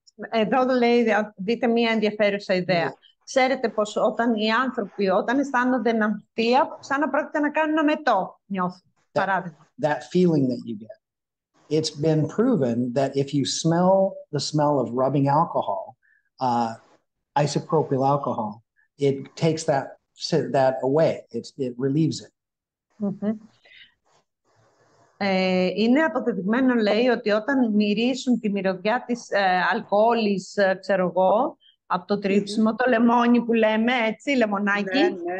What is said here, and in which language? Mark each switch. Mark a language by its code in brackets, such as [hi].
[el] Εδώ λέει, δείτε μία ενδιαφέρουσα ιδέα. Ξέρετε πως όταν οι άνθρωποι, όταν αισθάνονται ναυτία, σαν να πρόκειται να κάνουν ένα μετό, νιώθουν, παράδειγμα. [en] That feeling that you get. It's been proven that if you smell the smell of rubbing alcohol, isopropyl alcohol, it takes that away. It relieves it. [el] Είναι αποδεδειγμένο, λέει, ότι όταν μυρίσουν τη μυρωδιά της αλκοόλης, ξέρω εγώ, από το τρίψιμο, το λεμόνι που λέμε, έτσι, λεμονάκι.